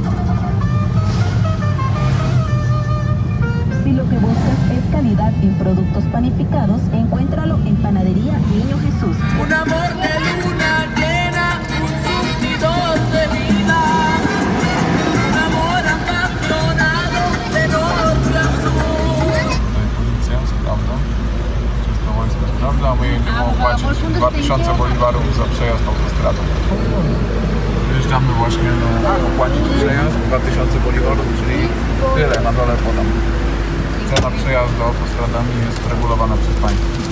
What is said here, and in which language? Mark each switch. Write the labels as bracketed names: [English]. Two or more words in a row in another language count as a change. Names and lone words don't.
[Spanish] Si lo que buscas es calidad en productos panificados, encuéntralo en Panadería Niño Jesús. Un amor de luna llena, un surtidor de vida. Un amor apasionado de norte a sur. [Polish] Policja sprawdza. Czysto wojsko sprawdza, a my jedziemy opłacić 2000 boliwarów za przejazd autostradą. Wyjeżdżamy właśnie opłacić przejazd 2000 boliwarów, czyli tyle na dole podam. Cena przejazdu autostradami jest regulowana przez państwo.